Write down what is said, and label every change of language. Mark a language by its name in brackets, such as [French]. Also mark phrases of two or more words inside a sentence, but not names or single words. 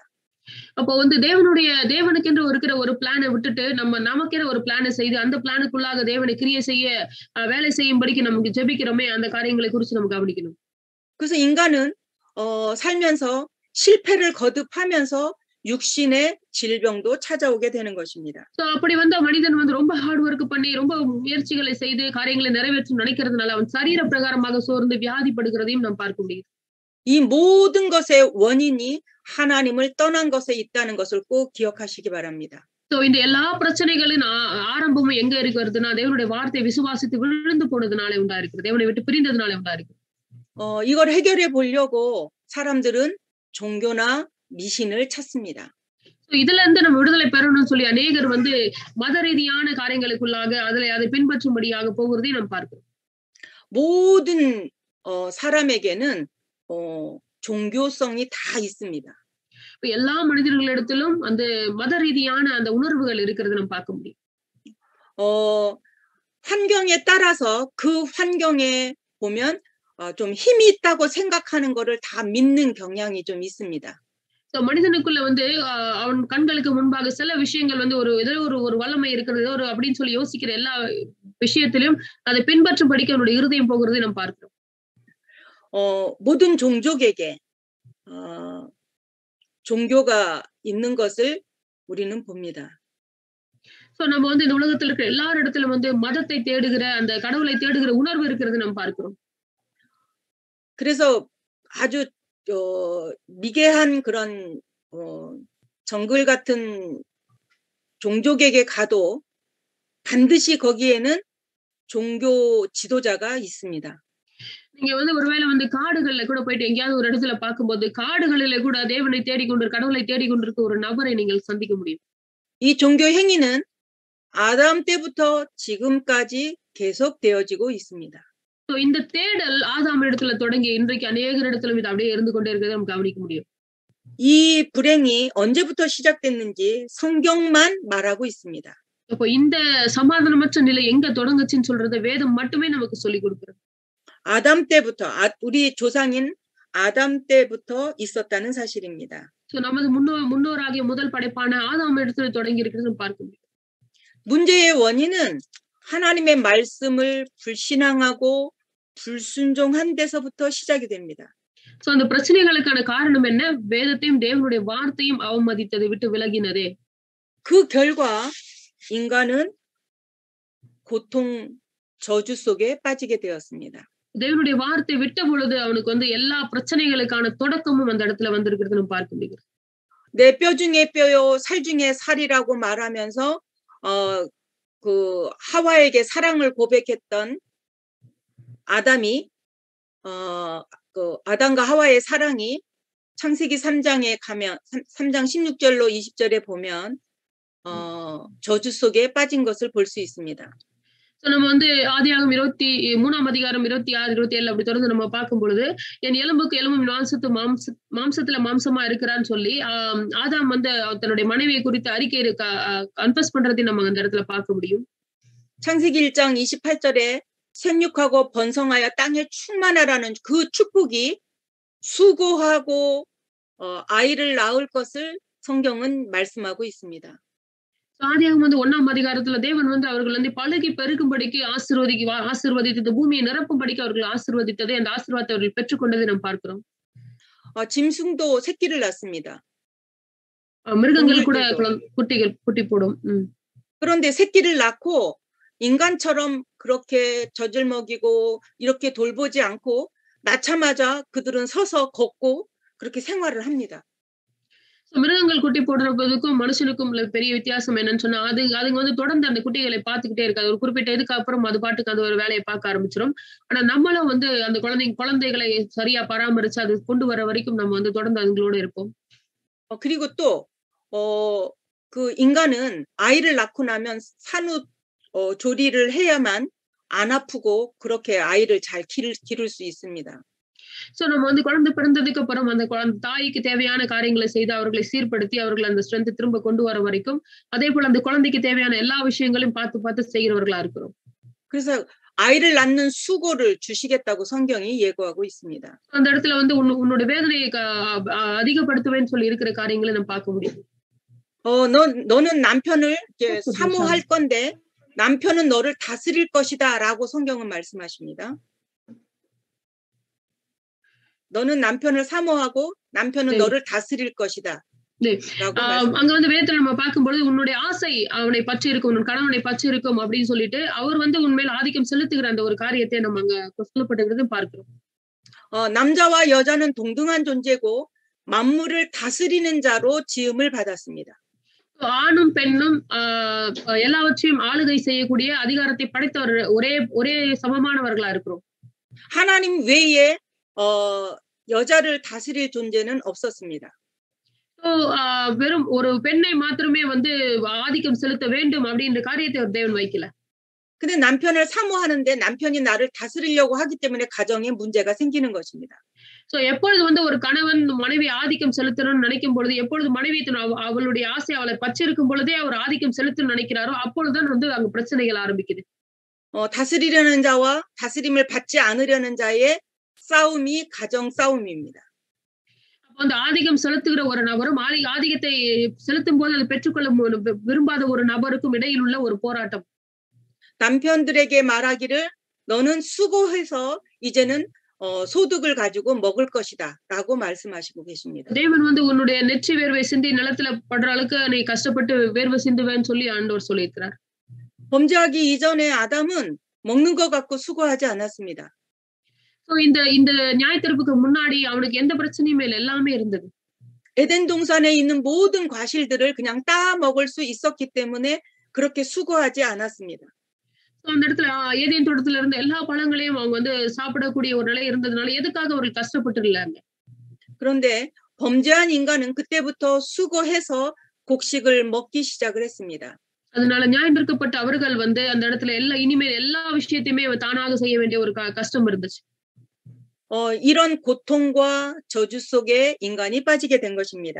[Tamil] அப்போ வந்து தேவனுக்கென்று இருக்கிற ஒரு பிளானை விட்டுட்டு நமக்கென ஒரு பிளானை செய்து அந்த பிளானுக்குள்ளாக தேவனை கிரியை செய்ய வேலை செய்யும்படிக்கு நமக்கு ஜெபிக்கிறோமே அந்த காரியங்களை குறித்து நம்ம கவனிக்கணும். [Korean] 그래서 인간은 살면서 실패를 거듭하면서 육신의 질병도 찾아오게 되는 것입니다. [Tamil] So அப்படி வந்து மனிதன் வந்து ரொம்ப [English] hard work [Tamil] பண்ணி ரொம்ப முயற்சிகளை செய்து காரியங்களை நிறைவேற்ற நினைக்கிறதுனால அவன் சரீர பிரகாரமாக சோர்ந்து வியாதிப்படுகிறதையும் நாம் பார்க்க முடியும். [Korean] 이 모든 것의 원인이 하나님을 떠난 것에 있다는 것을 꼭 기억하시기 바랍니다. [Tamil] So இந்த எல்லா பிரச்சனைகளின் ஆரம்பமும் எங்க இருக்குதுன்னா தேவனுடைய வார்த்தையை விசுவாசித்து விழுந்து போனதுனாலே உண்டாயிருக்கிறது. தேவனை விட்டு பிரிந்ததுனாலே உண்டாயிருக்கிறது. [Korean] 이걸 해결해 보려고 사람들은 종교나 미신을 찾습니다. [Tamil] So இதுல இருந்து நம்ம விடுதலை பெறணும்னு சொல்லி அநேகர் வந்து மத ரீதியான காரியங்களுக்குள்ளாக அதை பின்பற்றும்படியாக போகிறதை நாம் பார்க்கிறோம். [Korean] 모든 사람에게는 종교성이 다 있습니다. [Tamil] எல்லா மனிதர்களிடத்திலும் அந்த மத ரீதியான அந்த உணர்வுகள் இருக்கிறது நம்ம பார்க்க முடியும். [Korean] 환경에 따라서 그 환경에 보면 좀 힘이 있다고 생각하는 거를 다 믿는 경향이 좀 있습니다. [Tamil] So மனிதனுக்குள்ள வந்து அவன் கண்களுக்கு முன்பாக சில விஷயங்கள் வந்து ஏதோ ஒரு வல்லமை இருக்கிறது ஏதோ அப்படின்னு சொல்லி யோசிக்கிற எல்லா விஷயத்திலும் அதை பின்பற்றும்படிக்கு அவனுடைய இருதயம் போகிறதை நாம் பார்க்கிறோம். [Korean] 모든 종족에게 종교가 있는 것을 우리는 봅니다. [Tamil] So நம்ம வந்து இந்த உலகத்துல இருக்கிற எல்லாரிடத்திலும் வந்து மதத்தை தேடுகிற அந்த கடவுளை தேடுகிற உணர்வு இருக்கிறது நாம் பார்க்கிறோம். [Korean] 그래서 아주 미개한 그런 정글 같은 종족에게 가도 반드시 거기에는 종교 지도자가 있습니다. [Tamil] நீங்க வந்து ஒருவேளை வந்து காடுகள்ல கூட போயிட்டு எங்கேயாவது ஒரு இடத்துல பார்க்கும்போது காடுகளில கூட தேவனை கடவுளை தேடிக்கொண்டிருக்க ஒரு நபரை நீங்கள் சந்திக்க முடியும். [Korean] 이 종교 행위는 아담 때부터 지금까지 계속되어지고 있습니다. [Tamil] So இந்த தேடல் ஆதாம் இடத்துல தொடங்கி இன்றைக்கு அநேகர் இடத்திலும் இது அப்படியே இருந்து கொண்டே இருக்கிறதை நம்ம கவனிக்க முடியும். [Korean] 이 불행이 언제부터 시작됐는지 성경만 말하고 있습니다. [Tamil] அப்போ இந்த சமாதானமற்ற நிலை எங்க தொடங்குச்சுன்னு சொல்றத வேதம் மட்டுமே நமக்கு சொல்லி கொடுக்கிறது. [Korean] 아담 때부터 우리 조상인 아담 때부터 있었다는 사실입니다. [Tamil] So நமது முன்னோராகிய முதல் படைப்பான ஆதாம் இடத்துல தொடங்கி இருக்கிறது பார்க்க முடியும். [Korean] 문제의 원인은 하나님의 말씀을 불신앙하고 불순종한 데서부터 시작이 됩니다. [Tamil] So அந்த பிரச்சனைகளுக்கான காரணம் என்ன? வேதத்தையும் தேவனுடைய வார்த்தையும் அவமதித்ததை விட்டு விலகினதே. [Korean] 그 결과 인간은 고통 저주 속에 빠지게 되었습니다. [Tamil] தேவனுடைய வார்த்தை விட்ட பொழுது அவனுக்கு வந்து எல்லா பிரச்சனைகளுக்கான தொடக்கமும் அந்த இடத்துல வந்திருக்கிறது நம்ம பார்க்க முடியும். [Korean] 내 뼈 중에 뼈요 살 중에 살이라고 말하면서 그 하와에게 사랑을 고백했던 아담이 그 아담과 하와의 사랑이 창세기 3장에 가면 3장 16절로 20절에 보면 저주 속에 빠진 것을 볼 수 있습니다. [Tamil] So நம்ம வந்து ஆதியாகமம் 23ஆம் அதிகாரம் 26, 27 அப்படி தொடர்ந்து நம்ம பார்க்கும் பொழுது என் எலும்புக்கு எலும்பும் மாம்சத்துல மாம்சமா இருக்கிறான்னு சொல்லி ஆதாம் வந்து தன்னுடைய மனைவியை குறித்து அறிக்கை கன்ஃபஸ் பண்றதை நம்ம அந்த இடத்துல பார்க்க முடியும். [Korean] 창세기 1장 28절에 생육하고 번성하여 땅에 충만하라는 그 축복이 수고하고 아이를 낳을 것을 성경은 말씀하고 있습니다. [Tamil] ஆதியாகமம் வந்து 1ஆம் அதிகாரத்துல தேவன் வந்து அவர்கள் வந்து பழுகி பெருகும்படிக்கு ஆசீர்வதித்தது பூமியை நிரப்பும்படிக்கு அவர்கள் ஆசீர்வதித்ததை அந்த ஆசீர்வாதத்தை அவர்கள் பெற்றுக்கொண்டதை நாம் பார்க்கிறோம். [Korean] 짐승도 새끼를 낳습니다. [Tamil] மிருகங்கள் கூட குட்டி போடும். [Korean] 그런데 새끼를 낳고 인간처럼 그렇게 젖을 먹이고 이렇게 돌보지 않고 낳자마자 그들은 서서 걷고 그렇게 생활을 합니다. [Tamil] மிருகங்கள் குட்டி போடுறதுக்கும் மனுஷனுக்கும் உள்ள பெரிய வித்தியாசம் என்னன்னு சொன்னா அதுங்க வந்து தொடர்ந்து அந்த குட்டிகளை பார்த்துக்கிட்டே இருக்காது. ஒரு குறிப்பிட்ட இதுக்கு அப்புறம் அது பாட்டுக்கு அது ஒரு வேலையை பார்க்க ஆரம்பிச்சிடும். ஆனா நம்மளும் வந்து அந்த குழந்தைகளை சரியா பராமரிச்சு அது கொண்டு வர வரைக்கும் நம்ம வந்து தொடர்ந்து அதுங்களோட இருப்போம். [Korean] 그리고 또 그 인간은 아이를 낳고 나면 산후 조리를 해야만 안 아프고 그렇게 아이를 잘 기를 수 있습니다. [Tamil] சோ நம்ம வந்து குழந்தை பிறந்ததுக்கு அப்புறம் அந்த தாய்க்கு தேவையான காரியங்களை செய்து அவர்களை சீர்படுத்தி அவர்கள் அந்த ஸ்ட்ரென்த் திரும்ப கொண்டு வர வரைக்கும் அதே போல அந்த குழந்தைக்கு தேவையான எல்லா விஷயங்களையும் பார்த்து பார்த்து செய்கிறவர்களா இருக்கிறோம். [Korean] 그래서 아이를 낳는 수고를 주시겠다고 성경이 예고하고 있습니다. [Tamil] அந்த இடத்துல வந்து உன்னோட வேதனையை அதிகப்படுத்துவேன்னு சொல்லி இருக்கிற காரியங்களை நம்ம பார்க்க முடியும். [Korean] 너는 남편을 이렇게 사모할 건데 남편은 너를 다스릴 것이다라고 성경은 말씀하십니다. 너는 남편을 사모하고 남편은 네. 너를 다스릴 것이다. 네. [Tamil] அங்க வந்து வேதத்துல நம்ம பார்க்கும்பொழுது உன்னுடைய ஆசை அவனை பற்றி இருக்கும், உன் கணவனை பற்றி இருக்கும் அப்படின்னு சொல்லிட்டு அவர் வந்து உண்மையில ஆதிக்கம் செலுத்துகிற அந்த ஒரு காரியத்தை நம்ம அங்க சொல்லப்பட்டிருக்கிறது பார்க்கிறோம். [Korean] 남자와 여자는 동등한 존재고 만물을 다스리는 자로 지음을 받았습니다. [Tamil] ஆணும் பெண்ணும் எல்லாவற்றையும் ஆளுகை செய்யக்கூடிய அதிகாரத்தை படைத்தவர் ஒரே சமமானவர்களா இருக்கிறோம். [Korean] 하나님 외에 여자를 다스릴 존재는 없었습니다. [Tamil] வெறும் ஒரு பெண்ணை மாத்திரமே வந்து ஆதிக்கம் செலுத்த வேண்டும் அப்படின்ற காரியத்தை ஒரு தேவன் வைக்கல. [Korean] 근데 남편을 사모하는데 남편이 나를 다스리려고 하기 때문에 가정에 문제가 생기는 것입니다. [Tamil] எப்பொழுது வந்து ஒரு கணவன் மனைவி ஆதிக்கம் செலுத்தணும்னு நினைக்கும் பொழுது எப்பொழுது மனைவி அவளுடைய ஆசை அவளை பற்றிருக்கும் பொழுதே அவர் ஆதிக்கம் செலுத்தணும்னு நினைக்கிறாரோ அப்பொழுதுதான் வந்து அங்க பிரச்சனைகள் ஆரம்பிக்குது. [Korean] 다스리려는 자와 다스림을 받지 않으려는 자의 싸움이 가정 싸움입니다. [Tamil] அந்த ஆதிக்கம் செலுத்துகிற ஒரு நபரும் ஆதிக்கத்தை செலுத்தும் போது அதை பெற்றுக்கொள்ள விரும்பாத ஒரு நபருக்கும் இடையில் உள்ள ஒரு போராட்டம். [Korean] 남편들에게 말하기를 너는 수고해서 이제는 소득을 가지고 먹을 것이다라고 말씀하시고 계십니다. [Tamil] தேவன் வந்து உன்னுடைய நெற்றி வேர்வை சிந்தி நிலத்துல படுற அளவுக்கு நீ கஷ்டப்பட்டு வேர்வை சிந்துவேன்னு சொல்லி ஆண்டவர் சொல்லியிருக்கிறார். [Korean] 범죄하기 이전에 아담은 먹는 것 갖고 수고하지 않았습니다. [Tamil] இந்த நியாயத்தீர்ப்புக்கு முன்னாடி அவனுக்கு எந்த பிரச்சனையும் இல்லை, எல்லாமே இருந்தது. [Korean] 에덴 동산에 있는 모든 과실들을 그냥 따 먹을 수 있었기 때문에 그렇게 수고하지 않았습니다. [Tamil] அந்த இடத்துல ஏதேன் தோட்டத்துல இருந்த எல்லா பழங்களையும் அவங்க வந்து சாப்பிடக்கூடிய ஒரு நிலை இருந்ததுனால எதுக்காக அவர்கள் கஷ்டப்பட்டு இல்லைங்க. [Korean] 그런데 범죄한 인간은 그때부터 수고해서 곡식을 먹기 시작을 했습니다. [Tamil] அதனால நியாயந்தீர்க்கப்பட்ட அவர்கள் வந்து அந்த இடத்துல இனிமேல் எல்லா விஷயத்தையுமே தானாக செய்ய வேண்டிய ஒரு கஷ்டம் இருந்துச்சு. [Korean] 이런 고통과 저주 속에 인간이 빠지게 된 것입니다.